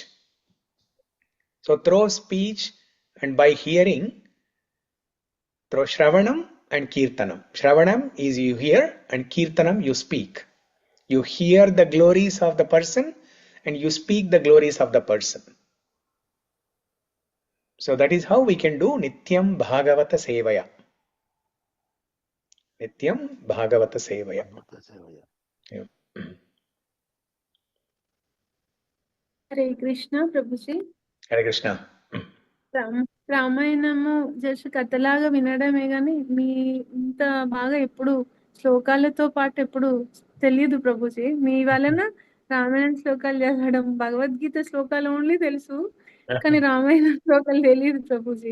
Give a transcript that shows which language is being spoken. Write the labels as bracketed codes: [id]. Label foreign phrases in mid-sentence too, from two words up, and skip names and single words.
[en] So through speech and by hearing, through Shravanam and Kirtanam. Shravanam is you hear and Kirtanam you speak. You hear the glories of the person and you speak the glories of the person. So that is how we can do [sa] नित्यं भागवत सेवया. नित्यं भागवत सेवया. [en] Yeah. [te] హరే కృష్ణ ప్రభుజీ. Hare Krishna. రామాయణము జస్ట్ కథలాగా వినడమే గాని మీ ఇంత బాగా ఎప్పుడు శ్లోకాలతో పాటు ఎప్పుడు తెలియదు ప్రభుజీ. మీ వలన రామాయణ శ్లోకాలు చదవడం, భగవద్గీత శ్లోకాలు ఓన్లీ తెలుసు కానీ రామాయణ శ్లోకాలు తెలియదు ప్రభుజీ.